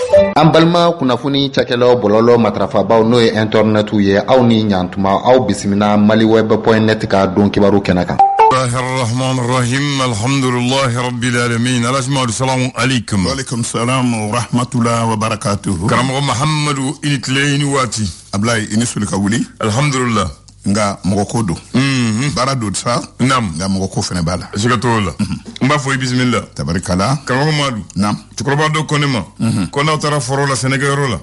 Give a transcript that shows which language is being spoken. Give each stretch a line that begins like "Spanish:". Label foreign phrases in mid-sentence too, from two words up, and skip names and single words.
Bambara: An balima kunnafoni cakɛlaw bɔlɔlɔ matrafabaw n'o ye internet ye aw ni ɲantuma aw bisimila maliweb.net ka don kibaru kɛnɛ kan.
Arabic: بسم الله الرحمن الرحيم. الحمد لله رب العالمين. السلام عليكم. وعليكم السلام ورحمة الله وبركاته.
Bambara: Karamɔgɔ Mahamadu i ni tile i ni waati. Ablaye i ni soli ka wuli. Alhamdulillah. Nga mɔgɔ ko don. Baara don sa. Naam. Nga mɔgɔ ko fɛnɛ b'a la. Siga t'o la. N b'a fɔ i bisimila. Tabarikala. Karamɔgɔ Madu. Naam. Cɛkɔrɔba dɔ ko ne ma. Ko n'aw taara foro la sɛnɛkɛyɔrɔ la.